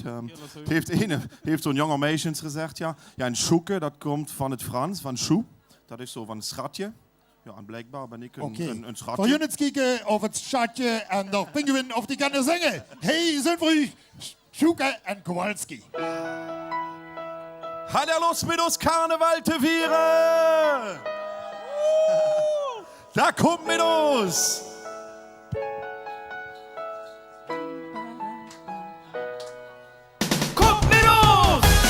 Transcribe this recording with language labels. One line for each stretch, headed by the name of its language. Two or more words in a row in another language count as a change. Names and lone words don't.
Dutch: Heeft zo'n jonge meisje gezegd, ja. Ja, en Schuke, dat komt van het Frans, van chou. Dat is zo van een schatje. Ja, en blijkbaar ben ik een schatje. Voor jullie kijken of het schatje en de pinguïn of die kunnen zingen. Hey, zijn voor u Schuke en Kowalski.
German: Hat er Lust mit uns Karneval
Dutch: te vieren?
German: Da kommt mit uns! Kommt mit uns!